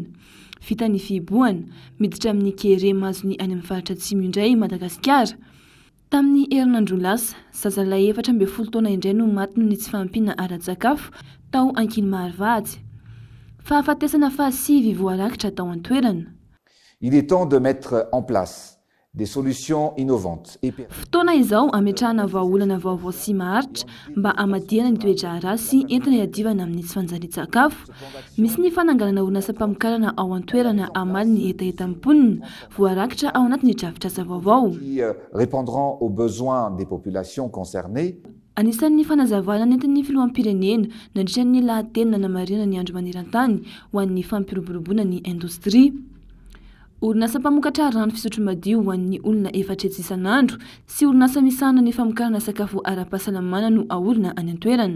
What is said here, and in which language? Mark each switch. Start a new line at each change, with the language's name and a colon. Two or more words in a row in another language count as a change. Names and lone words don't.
Malagasy: Vita ny fihibohana miditra amin'ny kere mazony any amin'ny faritra atsimo indray Madagasikara. Tamin'ny herinandro lasa, zazalahy 14 taona indray no maty noho ny tsy fahampiana ara-tsakafo tao Ankinmaharivady. Fahafatesana fahasivy voarakitra tao an-toerana.
French: Il est temps de mettre en place des solutions innovantes.
Malagasy: Fotoana izao ametrahana vahaolana vaovao sy maharitra mba hamadihana ny toetra rasy entina hiadivana amin'ny tsy fanjarian-tsakafo. Misy ny fananganana orinasa mpamokarana ao an-toerana hamaly ny etaetam-ponina voarakitra ao anatin'ny drafitr'asa vaovao.
French: Répondront aux besoins des populations concernées.
Malagasy: Anisan'ny fanazavana nentin'ny filoham-pirenena nandritran'ny lahateny nanamarina ny andro maneran-tany ho an'ny fampiroboroboana ny indostria. Orinasa mpamokatra rano fisotro madio ho an'ny olona 4 isan'andro sy orinasa misahana ny famokarana sakafo ara-pahasalamana no ahorina any an-toerana.